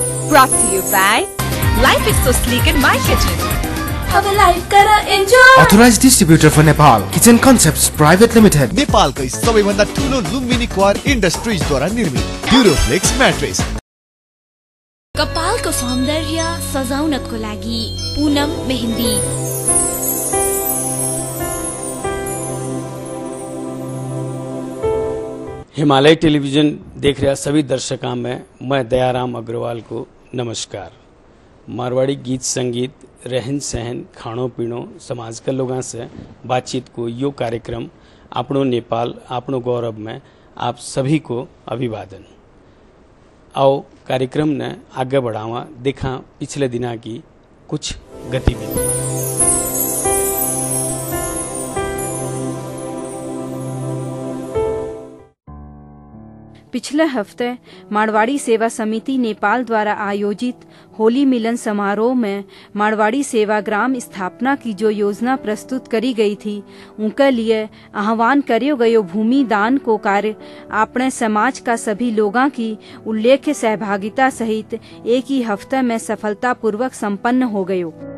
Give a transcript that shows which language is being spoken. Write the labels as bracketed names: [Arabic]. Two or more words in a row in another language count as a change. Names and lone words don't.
[English] Brought to you by Life is so sleek in my kitchen. [Nepali] अब लाइफ करा एन्जॉय। [English] Authorized distributor for Nepal Kitchen Concepts Private Limited. [Nepali] नेपालकै सबैभन्दा ठुलो लुम्बिनी क्वार इन्डस्ट्रिज द्वारा निर्मित ड्युरोफ्लेक्स म्याट्रेस। कपालको सौन्दर्य सजाउनको लागि पूनम मेहंदी। [Hindi] हिमालय टेलीविजन देख रहे सभी दर्शकों में मैं दयाराम अग्रवाल को नमस्कार। मारवाड़ी गीत संगीत, रहन सहन, [Marwari] खाणो पीणो, [Hindi] समाज के लोगों से बातचीत को यो कार्यक्रम आपनो नेपाल आपनो गौरव में आप सभी को अभिवादन। [Marwari] आओ कार्यक्रम ने आगे बढ़ावा देखा पिछले दिना की कुछ गतिविधि। [Hindi] पिछले हफ्ते मारवाड़ी सेवा समिति नेपाल द्वारा आयोजित होली मिलन समारोह में मारवाड़ी सेवाग्राम स्थापना की जो योजना प्रस्तुत करी गई थी उनके लिए आह्वान [Marwari] करियो गयो [Hindi] भूमि दान को कार्य अपने समाज का सभी लोगों की उल्लेख्य सहभागिता सहित एक ही हफ्ते में सफलतापूर्वक संपन्न [Marwari] हो गयो।